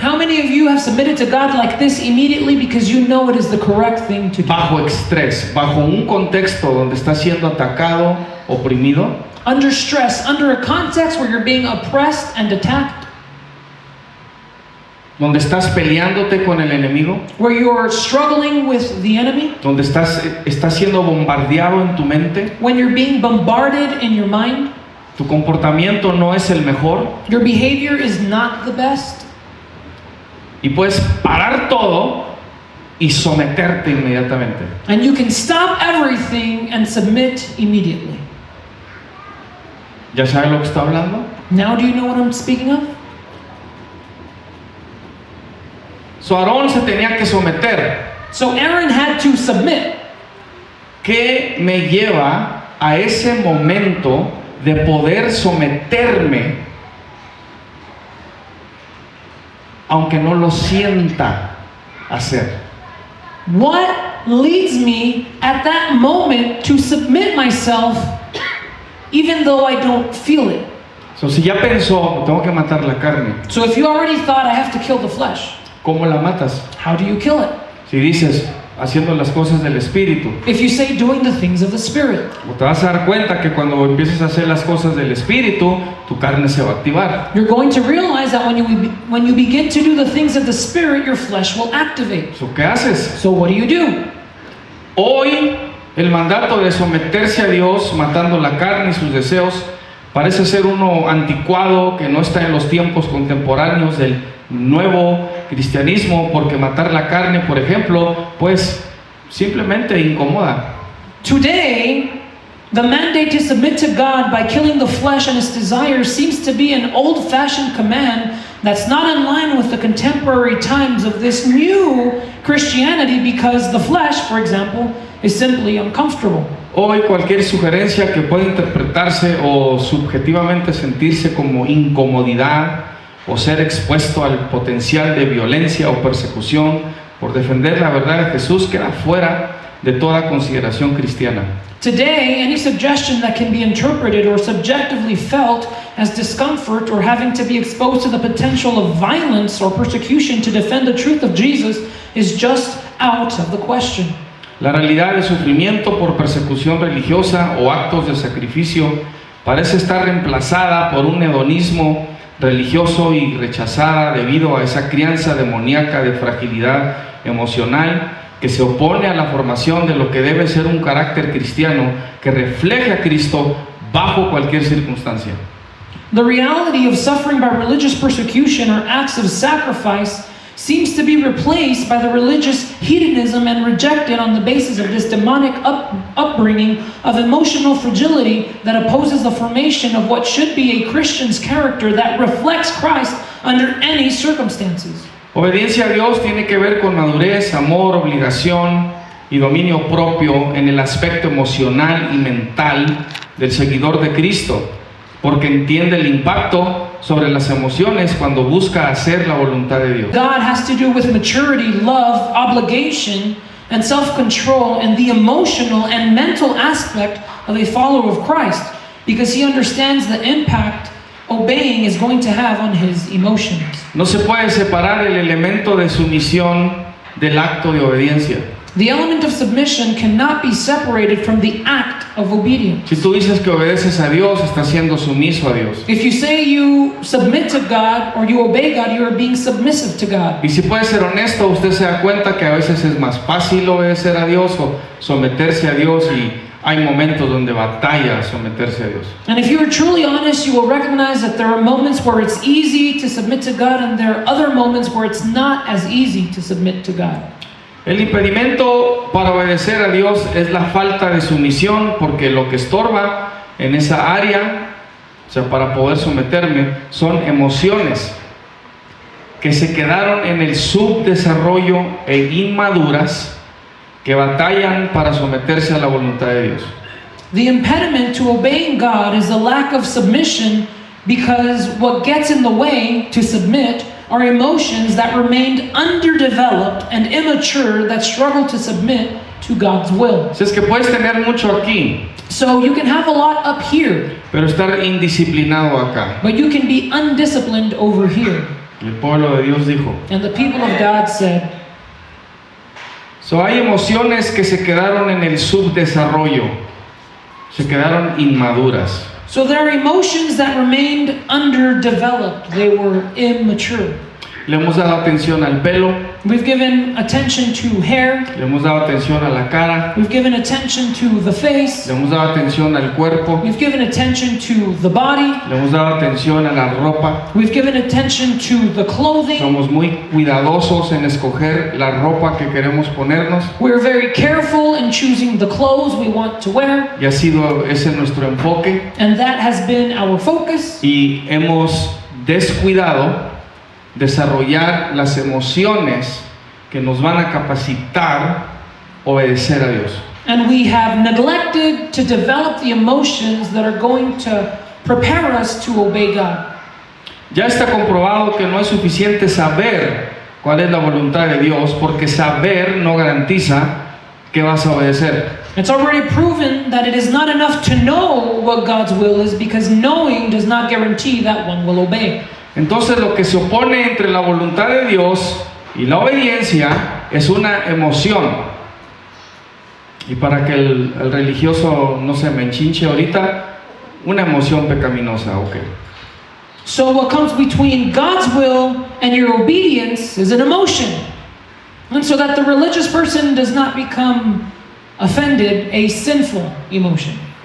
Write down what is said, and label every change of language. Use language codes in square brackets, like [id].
[en] How many of you have submitted to God like this immediately because you know it is the correct thing to do? [es] Bajo estrés, bajo un contexto donde está siendo atacado, oprimido, [en] Under stress, under a context where you're being oppressed and attacked, [es] donde estás peleándote con el enemigo, [en] where you're struggling with the enemy, [es] donde estás siendo bombardeado en tu mente, [en] when you're being bombarded in your mind, [es] tu comportamiento no es el mejor [en] your behavior is not the best, [es] y puedes parar todo y someterte inmediatamente. [en] and you can stop everything and submit immediately. [es] ¿Ya sabes lo que está hablando? [en] Now do you know what I'm speaking of? [es] So Aarón se tenía que someter. [en] So Aaron had to submit. [es] ¿Qué me lleva a ese momento de poder someterme aunque no lo sienta hacer? [en] What leads me at that moment to submit myself even though I don't feel it? [es] So, si ya pensó, tengo que matar la carne, [en] So if you already thought I have to kill the flesh, [es] ¿cómo la matas? [en] how do you kill it? [es] Si dices, haciendo las cosas del Espíritu, [en] If you say doing the things of the Spirit, [es] o te vas a dar cuenta que cuando empieces a hacer las cosas del Espíritu, tu carne se va a activar. [en] you're going to realize that when you begin to do the things of the Spirit, your flesh will activate. [es] So, ¿qué haces? [en] So what do? [es] Hoy el mandato de someterse a Dios, matando la carne y sus deseos, parece ser uno anticuado que no está en los tiempos contemporáneos del nuevo cristianismo, porque matar la carne, por ejemplo, pues simplemente incomoda. [en] Today, the mandate to submit to God by killing the flesh and its desires seems to be an old-fashioned command that's not in line with the contemporary times of this new Christianity, because the flesh, for example, is simply uncomfortable. [es] Hoy cualquier sugerencia que pueda interpretarse o subjetivamente sentirse como incomodidad o ser expuesto al potencial de violencia o persecución por defender la verdad de Jesús queda fuera de toda consideración cristiana. [en] Today, any suggestion that can be interpreted or subjectively felt as discomfort or having to be exposed to the potential of violence or persecution to defend the truth of Jesus is just out of the question. [es] La realidad de sufrimiento por persecución religiosa o actos de sacrificio parece estar reemplazada por un hedonismo religioso y rechazada debido a esa crianza demoníaca de fragilidad emocional que se opone a la formación de lo que debe ser un carácter cristiano que refleje a Cristo bajo cualquier circunstancia. [en] The reality of suffering by religious persecution or acts of sacrifice seems to be replaced by the religious hedonism and rejected on the basis of this demonic upbringing of emotional fragility that opposes the formation of what should be a Christian's character that reflects Christ under any circumstances. [es] Obediencia a Dios tiene que ver con madurez, amor, obligación y dominio propio en el aspecto emocional y mental del seguidor de Cristo. porque entiende el impacto sobre las emociones cuando busca hacer la voluntad de Dios. [en] God has to do with maturity, love, obligation, and self-control, and the emotional and mental aspect of a follower of Christ, because he understands the impact obeying is going to have on his emotions. [es] No se puede separar el elemento de sumisión del acto de obediencia. [en] The element of submission cannot be separated from the act of obedience. [es] Si tú dices que obedeces a Dios, estás siendo sumiso a Dios. [en] If you say you submit to God or you obey God, you are being submissive to God. [es] Y si puede ser honesto, usted se da cuenta que a veces es más fácil obedecer a Dios o someterse a Dios, y hay momentos donde batalla someterse a Dios. [en] And if you are truly honest, you will recognize that there are moments where it's easy to submit to God, and there are other moments where it's not as easy to submit to God. [es] El impedimento para obedecer a Dios es la falta de sumisión, porque lo que estorba en esa área, o sea, para poder someterme, son emociones que se quedaron en el subdesarrollo e inmaduras que batallan para someterse a la voluntad de Dios. [en] The impediment to obeying God is the lack of submission, because what gets in the way to submit are emotions that remained underdeveloped and immature that struggle to submit to God's will. [es] Si es que puedes tener mucho aquí, [en] So you can have a lot up here, [es] pero estar indisciplinado acá. [en] but you can be undisciplined over here. [es] El pueblo de Dios dijo. [en] And the people of God said, [es] So, hay emociones que se quedaron en el subdesarrollo, se quedaron inmaduras. [en] so there are emotions that remained underdeveloped. They were immature. [es] Le hemos dado atención al pelo, [en] We've given attention to hair. [es] le hemos dado atención a la cara, [en] We've given attention to the face. [es] le hemos dado atención al cuerpo, [en] We've given attention to the body. [es] le hemos dado atención a la ropa. [en] We've given attention to the clothing. [es] Somos muy cuidadosos en escoger la ropa que queremos ponernos, [en] We're very careful in choosing the clothes we want to wear. [es] y ha sido ese nuestro enfoque, [en] And that has been our focus. [es] y hemos descuidado desarrollar las emociones que nos van a capacitar obedecer a Dios. [en] And we have neglected to develop the emotions that are going to prepare us to obey God. [es] Ya está comprobado que no es suficiente saber cuál es la voluntad de Dios, porque saber no garantiza que vas a obedecer. [en] It's already proven that it is not enough to know what God's will is, because knowing does not guarantee that one will obey. [es] Entonces, lo que se opone entre la voluntad de Dios y la obediencia es una emoción. Y para que el religioso no se me enchinche ahorita, una emoción pecaminosa, ok. [en] So what comes between God's will and your obedience is an emotion. And so that the religious person does not become offended, a sinful emotion.